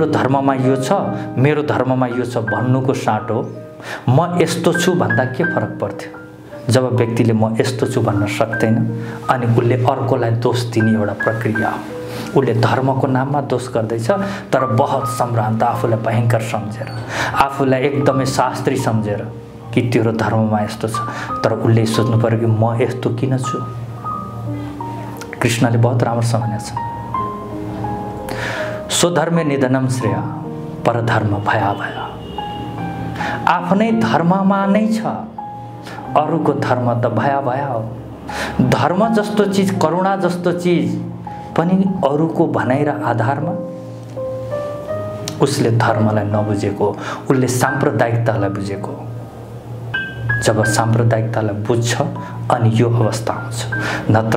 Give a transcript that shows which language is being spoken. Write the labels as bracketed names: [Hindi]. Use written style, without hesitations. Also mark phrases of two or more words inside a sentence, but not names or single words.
[Nepali] धर्ममा यो छ मेरो धर्ममा यो छ भन्नुको साटो म यस्तो छु भन्दा के फरक पर्थ्यो जब व्यक्तिले म यस्तो छु भन्न सक्दैन अनि उसले अर्कोलाई दोष दिने एउटा प्रक्रिया हो उसले धर्मको नाममा दोष गर्दैछ तर बहुत सम्भ्रान्त आफूलाई भयंकर सम्झेर आफूलाई एकदमै शास्त्री सम्झेर कि तेरो धर्ममा यस्तो छ तर उसले सोच्नु पर्यो कि म यस्तो किन छु कृष्णले बहुत राम्रोसँग भनेछ [Sanskrit] स्वधर्मे निधनम श्रेय परधर्म भया भया [Nepali] आफ्नै धर्ममा नै छ अरूको धर्म त [Sanskrit] भया भया [Nepali] हो धर्म जस्तो चीज करुणा जस्तो चीज पनि अरूको भनाइ र आधारमा उसले धर्मलाई नबुझेको उसले साम्प्रदायिकतालाई बुझेको जब साम्प्रदायिकतालाई बुझ्छ अनि यो अवस्था आउँछ नत्र